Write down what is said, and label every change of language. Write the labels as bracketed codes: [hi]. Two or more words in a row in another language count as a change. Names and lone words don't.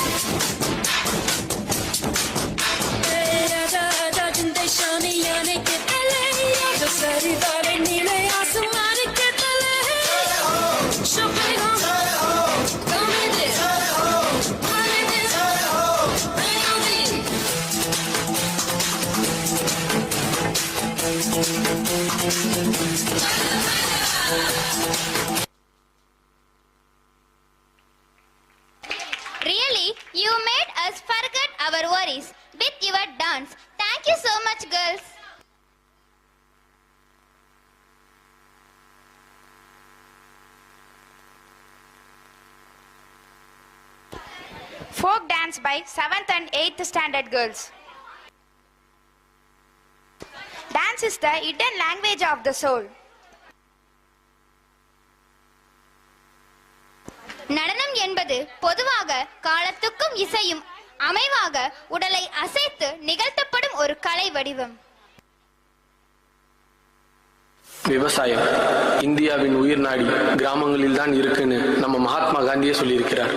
[hi] आजा आजा जिंद शामी आने के तले, आजा सारी तारे नीले आसमान के तले। शोभे हो कमे दे माने दे [en] Really, you made us forget our worries with your dance. Thank you so much, girls. Folk dance by 7th and 8th standard girls. Dance is the hidden language of the soul. [ta] நடனம் என்பது பொதுவாக காலத்துக்கும் இசையும் அமைவாக உடலை அசைத்து நிகழ்த்தப்படும் ஒரு கலை வடிவம். விவசாயம் இந்தியாவின் உயிர் நாடி கிராமங்களில் தான் இருக்குன்னு நம்ம மகாத்மா காந்தியே சொல்லியிருக்கிறார்.